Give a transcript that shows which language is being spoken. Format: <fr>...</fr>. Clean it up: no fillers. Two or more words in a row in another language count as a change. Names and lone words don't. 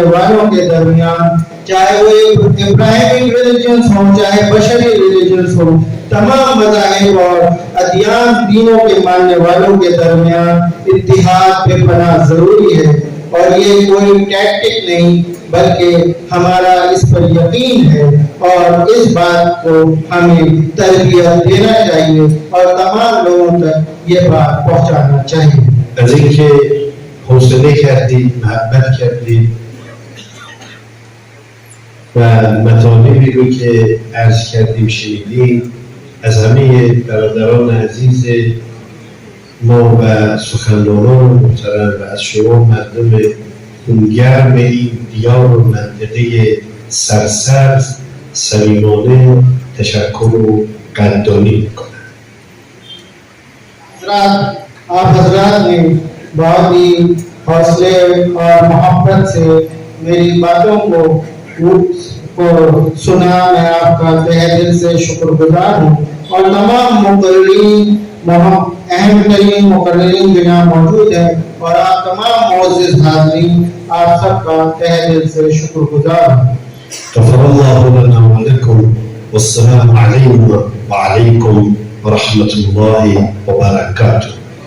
<ur>والوں کے درمیان، چاہے وہ</ur> <en>Abrahamic religions</en> <ur>ہوں چاہے بشری ریلیجنز ہوں، تمام مذاہب اور ادیان دینوں کے ماننے والوں کے درمیان اتحاد بے پناہ ضروری ہے، اور یہ کوئی ٹیکٹک نہیں بلکہ ہمارا اس پر یقین ہے، اور اس بات کو ہمیں تربیت دینا چاہیے اور تمام لوگوں تک یہ بات پہنچانا چاہیے.</ur> <fa>از اینکه حوصله کردید، محبت کردید و مطالبی رو که عرض کردیم شنیدیم از همه برادران عزیز ما و سخنرانان محترم و از شما مردم خونگرم این دیار و منطقه سرسبز صمیمانه تشکر و قدردانی میکنم.</fa> <ur>آپ حضرات نے بہت ہی حوصلے اور محبت سے میری باتوں کو سنا. میں آپ کا تہہ دل سے شکر گزار ہوں، اور تمام مقررین، اہم ترین مقررین جو یہاں موجود ہیں، اور آپ تمام معزز حاضرین، آپ سب کا تہہ دل سے شکر گزار ہوں.</ur> <ar>غفر الله لنا ولكم والسلام عليكم وعليكم ورحمة الله وبركاته.</ar>